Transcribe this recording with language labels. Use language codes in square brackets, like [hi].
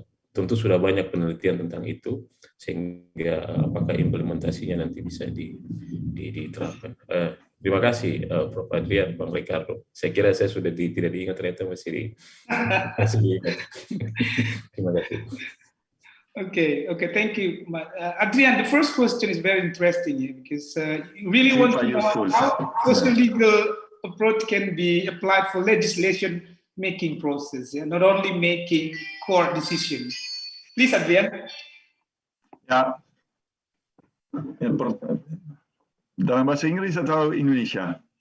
[id] Tentu sudah banyak penelitian tentang itu, sehingga apakah implementasinya nanti bisa diterapkan. Terima kasih Prof. Adrian, Bang Ricardo. Saya kira saya sudah tidak diingat, ternyata masih diingat. Terima kasih. [en] Okay, thank you. Adrian, the first question is very interesting because you really want to know how social legal approach can be applied for legislation making process, ya, not only making core decision. Please, Adrian. [id] Ya, dalam bahasa Inggris atau Indonesia?